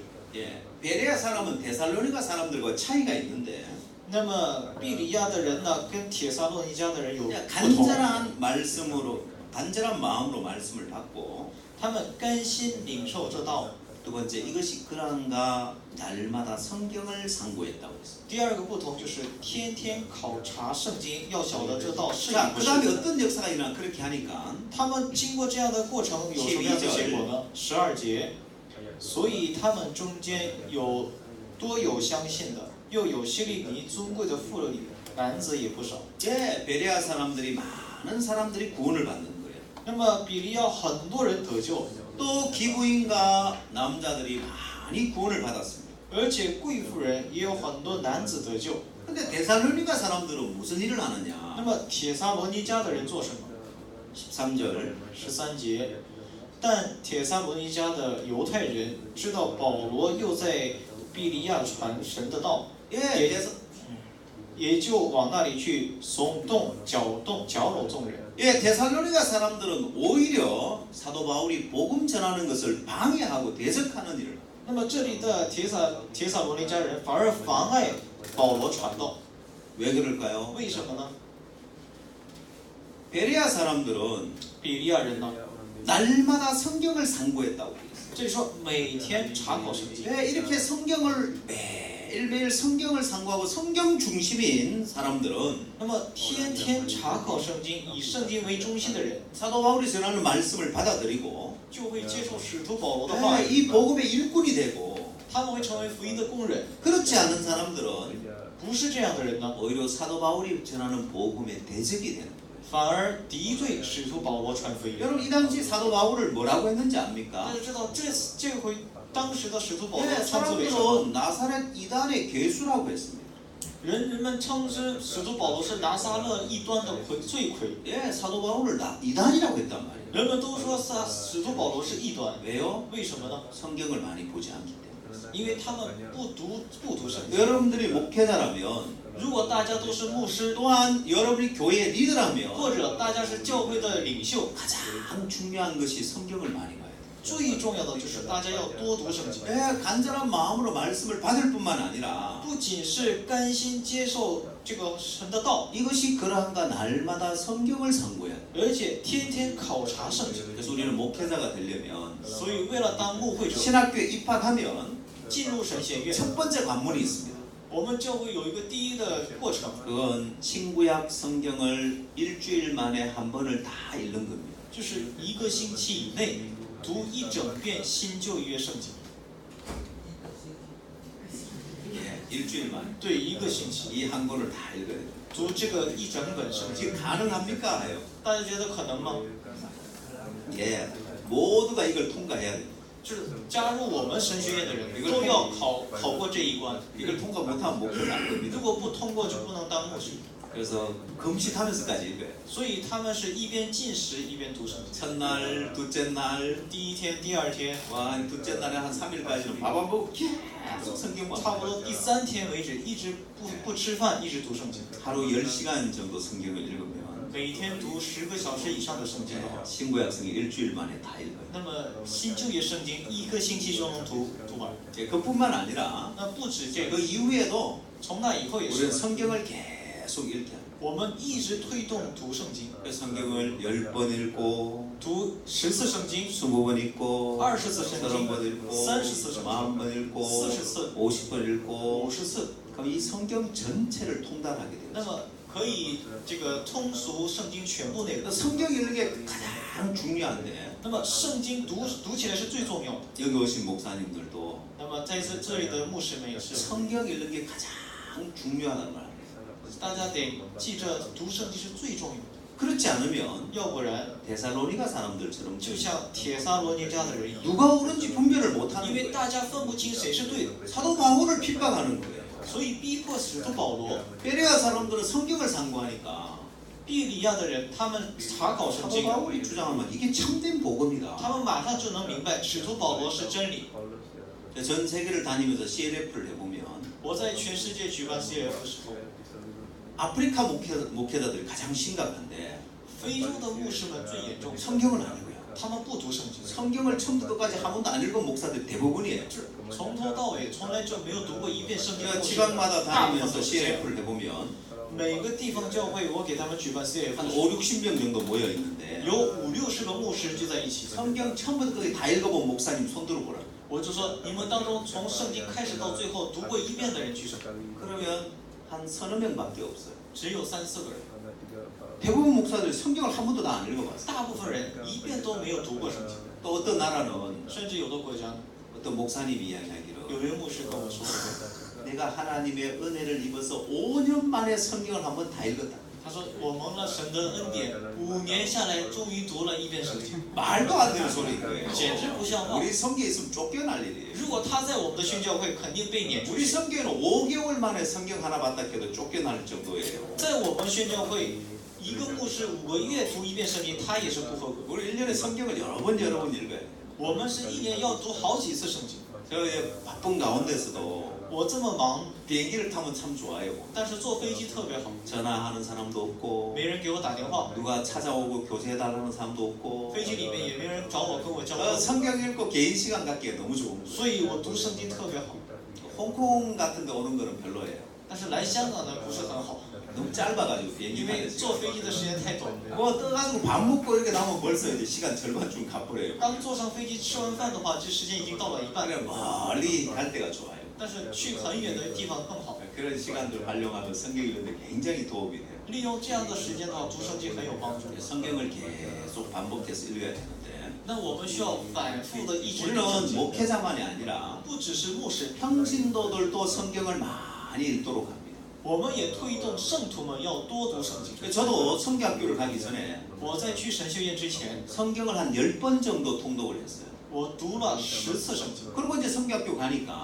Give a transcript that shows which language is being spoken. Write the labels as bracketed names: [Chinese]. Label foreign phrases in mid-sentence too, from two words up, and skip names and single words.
[Korean] 예, 베레아 사람은 데살로니가 사람들과 차이가 있는데 [Chinese] 那么比利亚的人呢，跟帖撒罗尼迦的人有 [Korean] 그냥 [Chinese] 不同。 [Korean] 간절한 말씀으로 간절한 마음으로 말씀을 받고 [Chinese] 他们甘心领受这道。 [Korean] 두 번째 이것이 그런가 날마다 성경을 상고했다고 했습니다. [Chinese] 第二个不同就是天天考察圣经，要晓得这道是与 [Korean] 자, [Chinese] 不 [Korean] 그 다음에 [Chinese] 是。 [Korean] 어떤 역사가 일어나 그렇게 하니까 [Chinese] 他们经过这样的过程，有什么样的结果呢？12节，所以他们中间多有相信的，又有希利尼尊贵的妇女，男子也不少。 [Korean] 예, 베레아 사람들이 많은 사람들이 구원을 받는 거예요. [Chinese] 那么比利亚很多人得救， [Korean] 또 기부인과 남자들이 많이 구원을 받았습니다. [Chinese] 而且贵妇人也有很多男子得救。 [Korean] 근데 데살로니가 사람들은 무슨 일을 [Chinese] 那 [Korean] 하느냐? [Chinese] 么帖撒罗尼迦的人做什么？ [Korean] 13절 [Chinese] 13节，但帖撒罗尼迦的犹太人知道保罗又在比利亚传神的道， [Korean] 예, [Chinese] 也就往那里去耸动、搅扰众人。 [Korean] 예, 데살로니가 사람들은 오히려 사도 바울이 복음 전하는 것을 방해하고 대적하는 일을. [Chinese] 那么这里的帖撒罗尼迦人反而妨碍保罗传道， [Korean] 왜 그럴까요? [Chinese] 为什么呢？ [Korean] 베레아 사람들은 [Chinese] 比利亚人呢？ [Korean] 날마다 성경을 상고했다고 그랬어요. [Chinese] 这里说每天查考圣经， [Korean] 예, 이렇게 성경을 매일매일 성경을 상고하고 성경 중심인 사람들은 [Chinese] 那么天天查考圣经，以圣经为中心的人， [Korean] 사도 바울이 전하는 말씀을 받아들이고 [Chinese] 就会接受使徒保罗的话 [Korean] 예, [Chinese] 语， [Korean] 이 복음의 일꾼이 되고 [Chinese] 他们会成为福音的工人。 [Korean] 그렇지 않은 사람들은 [Chinese] 不是这样的人呢， [Korean] 오히려 사도 바울이 전하는 복음의 대적이 되는 거예요. [Chinese] 反而敌对使徒保罗传福音。 [Korean] 여러분 이 당시 사도 바울을 뭐라고 했는지 [Chinese] 大 [Korean] 압니까? [Chinese] 家知道这回当时的使徒保罗 [Korean] 예, [Chinese] 称之为什么？ [Korean] 사람들은 나사렛 이단의 괴수라고 했습니다. [Chinese] 人们称之使徒保罗是拿撒勒异端的罪魁。 [Korean] 예, 사도 바울을 이단이라고 했단 말이에요. [Chinese] 人们都说使徒保罗是异端， [Korean] 왜요? [Chinese] 为什么呢？ [Korean] 성경을 많이 보지 않기 때문에. [Chinese] 因为他们不读圣经。 [Korean] 여러분들이 목회자라면 [Chinese] 如果大家都是牧师， [Korean] 또한 여러분이 교회 리더라면 [Chinese] 或者大家是教会的领袖， [Korean] 가장 중요한 것이 성경을 많이 봐야 돼요. [Chinese] 最重要的就是大家要多读圣经， [Korean] 간절한 마음으로 말씀을 받을 뿐만 아니라 [Chinese] 不仅是甘心接受这个神的道， [Korean] 이것이 그러한가 날마다 성경을 상고해야 돼요. [Chinese] 而且天天考察圣经。 [Korean] 그래서 우리는 목회자가 되려면 [Chinese] 所以为了当牧会者， [Korean] 신학교에 입학하면 [Chinese] 进入神学院， [Korean] 첫 번째 관문이 있습니다. [Chinese] 我们教会有一个第一的过程， [Korean] 그건 신구약 성경을 일주일 만에 한 번을 다 읽는 겁니다. [Chinese] 就是一个星期以内读一整遍新旧约圣经。 [Korean] 일주일 만에 [Chinese] 对，一个星期 [Korean] 이 한 권을 다 읽어야 돼요. [Chinese] 读这个一整本圣经， [Korean] 지금 가능합니까? 하요. [Chinese] 大家觉得可能吗？ [Korean] 모두가 이걸 통과해야 돼요. [Chinese] 就是加入我们神学院的人都要考过这一关， [Korean] 이걸 통과 못하면 목표는 안 [Chinese] 如 [Korean] 됩니다. [Chinese] 果不通过就不能当牧师。 [Korean] 그래서 금식하면서까지 읽어요. [Chinese] 所以他们是一边进食一边读圣经。 [Korean] 첫날, 둘째 날, [Chinese] 第一天、第二天， [Korean] 와, 둘째 날에 한 3일까지는 밥 안 먹고 계속 성경만 [Chinese] 差不多 [Korean] 봐요. [Chinese] 第3天为止，一直不吃饭，一直读圣经。 [Korean] 하루 10시간 정도 성경을 읽으면 [Chinese] 每天读10个小时以上的圣经的话， [Korean] 신구약 성경 일주일 만에 다 읽어요. [Chinese] 那么新旧约圣经一个星期就能读完。 [Korean] 그뿐만 아니라 [Chinese] 那不止这 [Korean] 그 [Chinese] 个， [Korean] 이후에도 [Chinese] 从那以后也 [Korean] 우리는 [Chinese] 是， [Korean] 성경을 계속 읽게 합니다. [Chinese] 我们一直推动读圣经， [Korean] 성경을 10번 읽고 [Chinese] 读10次圣经， [Korean] 20번 읽고 [Chinese] 20 次圣经 [Korean] 30번 읽고 [Chinese] 30 次圣经 [Korean] 40번 읽고 [Chinese] 40次 [Korean] 50번 읽고 [Chinese] 50次， [Korean] 그럼 이 성경 전체를 통달하게 [Chinese] 那 [Korean] 돼요. [Chinese] 么可以这个通俗圣经全部内容。 [Korean] 성경 읽는 게 가장 중요한데 [Chinese] 那么圣经读起来是最重要的。 [Korean] 여기 오신 목사님들도 [Chinese] 那么在这里的牧师们也是， [Korean] 성경 읽는 게 가장 중요하다는 말. [Chinese] 大家得记着读圣经是最重要的， [Korean] 그렇지 않으면 [Chinese] 要不然 [Korean] 데살로니가 사람들처럼 [Chinese] 就像帖撒罗尼迦的人一样， [Korean] 누가 옳은지 분별을 [Chinese] 因 [Korean] 못하는 [Chinese] 为 [Korean] 거예요. [Chinese] 大家分不清谁是对的， [Korean] 사도 바울을 핍박하는 거예요. [Chinese] 所以逼迫使徒保罗。 [Korean] 베레아 사람들은 성경을 상고하니까 [Chinese] 庇利亚的人，他们查考圣 [Korean] 사도 [Chinese] 经， [Korean] 바울이 주장하면 이게 참된 복음이다. [Chinese] 他们马上就能明白使徒保罗是真理。 [Korean] 전 세계를 다니면서 CLF를 해보면 [Chinese] 我在全世界举办 CF 的时候， [Korean] 아프리카 목회자들이 가장 심각한데 [Chinese] 非洲的牧师们最严重， [Korean] 성경을 안 읽어요. [Chinese] 他们不读圣经， [Korean] 성경을 처음부터 끝까지 한 번도 안 읽은 목사들 대부분이에요. [Chinese] 从头到尾从来就没有读过一遍圣经的 [Korean] 제가 [Chinese] 牧师， [Korean] 지방마다 [Chinese] 大部分 [Korean] 다니면서 [Chinese] 都是这样。 [Korean] CLF를 해보면 [Chinese] 每个地方教会，我给他们举办 CF， [Korean] 한 5, 60명 정도 모여 있는데 [Chinese] 有50-60个牧师聚在一起。 [Korean] 성경 처음부터 끝까지 다 읽어본 목사님 손 들어보라. [Chinese] 我就说，你们当中从圣经开始到最后读过一遍的人举手， [Korean] 그러면 한 서너 명밖에 없어요. [Chinese] 只有3-4个人。 [Korean] 대부분 목사들 성경을 한 번도 다 안 읽어봤어요. [Chinese] 大部分人一遍都没有读过圣经， [Korean] 또 어떤 나라는 [Chinese] 甚至有的国家， [Korean] 어떤 목사님이 이야기하기로 [Chinese] 有位牧师跟我说， [Korean] 내가 하나님의 은혜를 입어서 5년 만에 성경을 한 번 다 읽었다. [Chinese] 他说我蒙了神的恩典，5年下来终于读了一遍圣经， [Korean] 말도 안 되는 소리인 거예요. [Chinese] 简直不像话。 [Korean] 우리 성경에 있으면 쫓겨날 일이에요. [Chinese] 如果他在我们的宣教会，肯定被撵出 [Korean] 우리 [Chinese] 去。 [Korean] 성경에는 5개월 만에 성경 하나 봤다 해도 쫓겨날 정도예요. [Chinese] 在我们宣教会，一个牧师5个月读一遍圣经，他也是不合格。 [Korean] 우리 1년에 성경을 여러 번 읽어요. [Chinese] 我们是1年要读好几次圣经。 [Korean] 저 바쁜 가운데서도 [Chinese] 我这么忙， [Korean] 비행기를 타면 참 좋아요. [Chinese] 但是坐飞机特别好， [Korean] 전화하는 사람도 없고 [Chinese] 没人给我打电话， [Korean] 누가 찾아오고 교제해달라는 사람도 없고 [Chinese] 飞机里面也没人找我跟我交 어, 流， [Korean] 성경 읽고 개인 시간 갖기에 너무 좋은 거예요. [Chinese] 所以我读圣经特别好。 [Korean] 홍콩 같은 데 오는 거는 별로예요. [Chinese] 但是来香港呢不是很好， [Korean] 너무 짧아가지고 비행기 [Chinese] 因为 [Korean] 타는 [Chinese] 坐 [Korean] 시간. [Chinese] 飞机的时间太短。 [Korean] 뭐 떠가지고 밥 먹고 이렇게 나오면 벌써 이제 시간 절반쯤 가버려요. [Chinese] 刚坐上飞机吃完饭的话，这时间已经到了一半。 [Korean] 그냥 멀리 갈 때가 좋아요. [Chinese] 但是去很远的地方更好。 [Korean] 그런 시간들 활용하면 성경 읽는데 굉장히 도움이 돼요. [Chinese] 利用这样的时间的话，读圣经很有帮助。 [Korean] 성경을 계속 반복해서 읽어야 되는데 [Chinese] 那我们需要反复的一直读圣 [Korean] 우리는 [Chinese] 经， [Korean] 목회자만이 아니라 [Chinese] 不只是牧师， [Korean] 평신도들도 성경을 많이 읽도록 합니다. [Chinese] 我们也推动圣徒们要多读圣经。 [Korean] 저도 성경학교를 가기 전에 [Chinese] 我在去神学院之前， [Korean] 성경을 한 10번 정도 통독을 했어요. [Chinese] 我读了10次圣经， [Korean] 그리고 이제 성경학교 가니까